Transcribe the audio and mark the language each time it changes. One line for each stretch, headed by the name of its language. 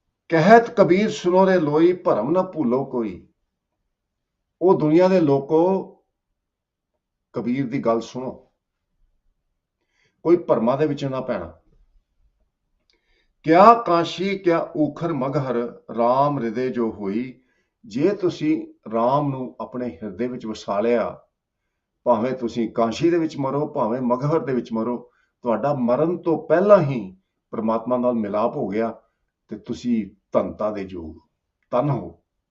Hindi: ਕਹਿਤ ਕਬੀਰ ਸੁਨੋ ਰੇ ਲੋਈ, ਭਰਮ ਨਾ ਭੁੱਲੋ ਕੋਈ.
Punjabi: ਉਹ ਦੁਨੀਆ ਦੇ ਲੋਕੋ ਕਬੀਰ ਦੀ ਗੱਲ ਸੁਣੋ, ਕੋਈ ਭਰਮਾਂ ਦੇ ਵਿੱਚ ਨਾ ਪੈਣਾ,
Hindi: क्या काशी क्या ऊखर मगहर राम ਹਿਰਦੇ ਜੋ ਹੋਈ।
Punjabi: ਜੇ ਤੁਸੀਂ ਰਾਮ ਨੂੰ ਆਪਣੇ ਹਿਰਦੇ ਵਿੱਚ ਵਸਾ ਲਿਆ, ਭਾਵੇਂ ਤੁਸੀਂ ਕਾਸ਼ੀ ਦੇ ਵਿੱਚ ਮਰੋ, ਭਾਵੇਂ ਮਗਹਰ ਦੇ ਵਿੱਚ ਮਰੋ, ਤੁਹਾਡਾ ਮਰਨ ਤੋਂ ਪਹਿਲਾਂ ਹੀ ਪ੍ਰਮਾਤਮਾ ਨਾਲ ਮਿਲਾਪ ਹੋ ਗਿਆ ਤੇ ਤੁਸੀਂ ਧਨਤਾ ਦੇ ਯੋਗ ਤਨ ਹੋ।